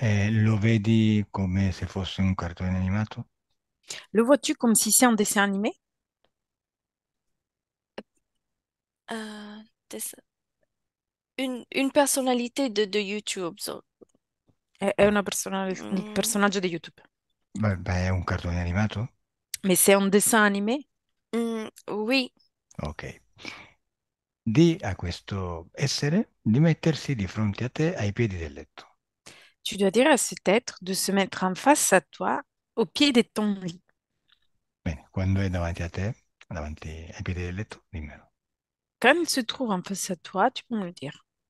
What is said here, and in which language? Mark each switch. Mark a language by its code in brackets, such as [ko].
[it] Lo vedi come se fosse un cartone animato? [fr] Le vois-tu comme si c'est un dessin animé? Euh, des- une personnalité de YouTube. [it] È un Mm, personaggio di YouTube. Beh, è un cartone animato? [fr] Mais c'est un dessin animé? oui, Ok. [it] Di a questo essere di mettersi di fronte a te ai piedi del letto. [fr] Tu dois dire à cet être de se mettre en face à toi, au pied de ton lit. [it] Bene, quando è davanti a te, davanti ai piedi del letto, dimmelo. [fr] Quand il se trouve en face à toi, tu peux me le dire.